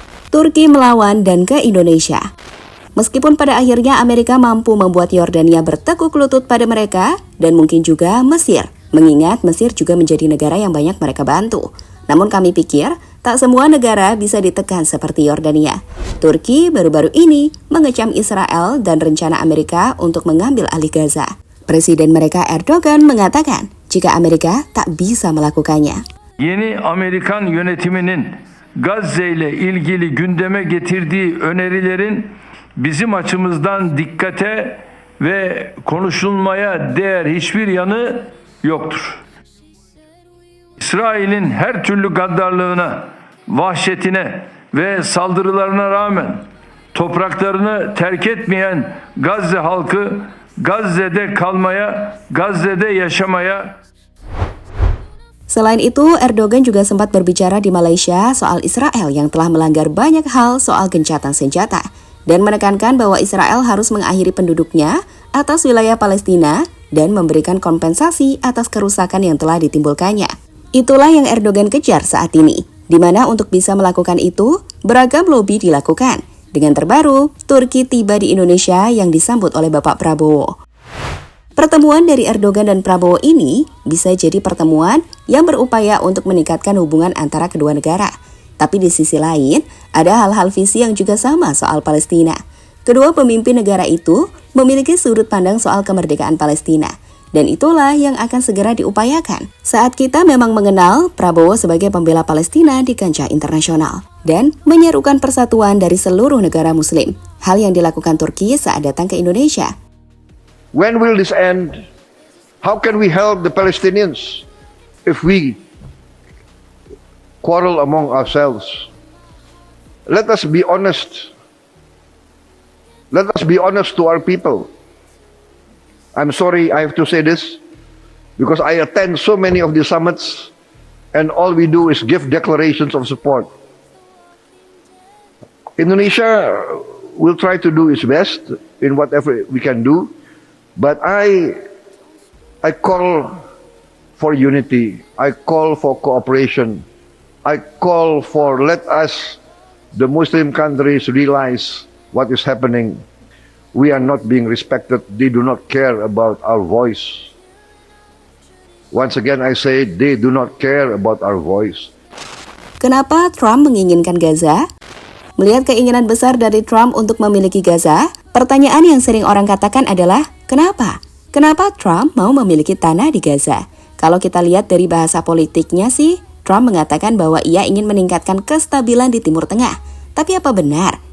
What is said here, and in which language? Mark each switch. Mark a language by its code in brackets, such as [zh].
[id] Turki melawan dan ke Indonesia. Meskipun pada akhirnya Amerika mampu membuat Yordania bertekuk lutut pada mereka, dan mungkin juga Mesir, mengingat Mesir juga menjadi negara yang banyak mereka bantu. Namun kami pikir, tak semua negara bisa ditekan seperti Yordania. Turki baru-baru ini mengecam Israel dan rencana Amerika untuk mengambil alih Gaza. Presiden mereka Erdogan mengatakan, jika Amerika tak bisa melakukannya. [tr] Yeni Amerikan yönetiminin Gazze ile ilgili gündeme getirdiği önerilerin bizim açımızdan dikkate ve konuşulmaya değer hiçbir yanı yoktur. İsrail'in her türlü gaddarlığına, vahşetine ve saldırılarına rağmen topraklarını terk etmeyen Gazze halkı Gazze'de kalmaya, Gazze'de yaşamaya. [id] Selain itu, Erdogan juga sempat berbicara di Malaysia soal Israel yang telah melanggar banyak hal soal gencatan senjata dan menekankan bahwa Israel harus mengakhiri penduduknya atas wilayah Palestina dan memberikan kompensasi atas kerusakan yang telah ditimbulkannya. Itulah yang Erdogan kejar saat ini, di mana untuk bisa melakukan itu, beragam lobi dilakukan. Dengan terbaru, Turki tiba di Indonesia yang disambut oleh Bapak Prabowo. Pertemuan dari Erdogan dan Prabowo ini bisa jadi pertemuan yang berupaya untuk meningkatkan hubungan antara kedua negara. Tapi di sisi lain, ada hal-hal visi yang juga sama soal Palestina. Kedua pemimpin negara itu memiliki sudut pandang soal kemerdekaan Palestina. Dan itulah yang akan segera diupayakan saat kita memang mengenal Prabowo sebagai pembela Palestina di kancah internasional dan menyerukan persatuan dari seluruh negara muslim. Hal yang dilakukan Turki saat datang ke Indonesia. [en] When will this end? How can we help the Palestinians if we quarrel among ourselves? Let us be honest. Let us be honest to our people. I'm sorry I have to say this, because I attend so many of the summits and all we do is give declarations of support. Indonesia will try to do its best in whatever we can do. But I call for unity. I call for cooperation. I call for let us, the Muslim countries, realize what is happening. We are not being respected. They do not care about our voice. Once again, I say they do not care about our voice. [id] Kenapa Trump menginginkan Gaza? Melihat keinginan besar dari Trump untuk memiliki Gaza, pertanyaan yang sering orang katakan adalah, kenapa? Kenapa Trump mau memiliki tanah di Gaza? Kalau kita lihat dari bahasa politiknya sih, Trump mengatakan bahwa ia ingin meningkatkan kestabilan di Timur Tengah. Tapi apa benar?